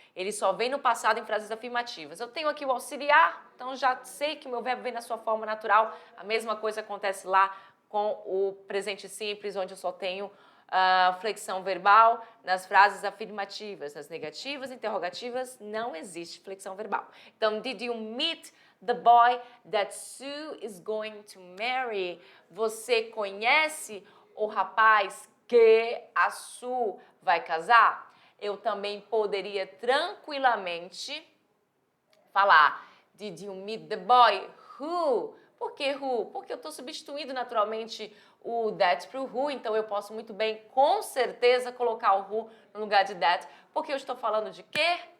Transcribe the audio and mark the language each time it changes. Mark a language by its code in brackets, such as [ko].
[pt] Ele só vem no passado em frases afirmativas. Eu tenho aqui o auxiliar, então já sei que o meu verbo vem na sua forma natural. A mesma coisa acontece lá com o presente simples, onde eu só tenho flexão verbal nas frases afirmativas. Nas negativas, interrogativas, não existe flexão verbal. Então, [en] did you meet the boy that Sue is going to marry? [pt] Você conhece o rapaz que a Sue vai casar? Eu também poderia tranquilamente falar [en] did you meet the boy who? [pt] Por que who? Porque eu estou substituindo naturalmente o that para o who, então eu posso muito bem, com certeza, colocar o who no lugar de that, porque eu estou falando de quê?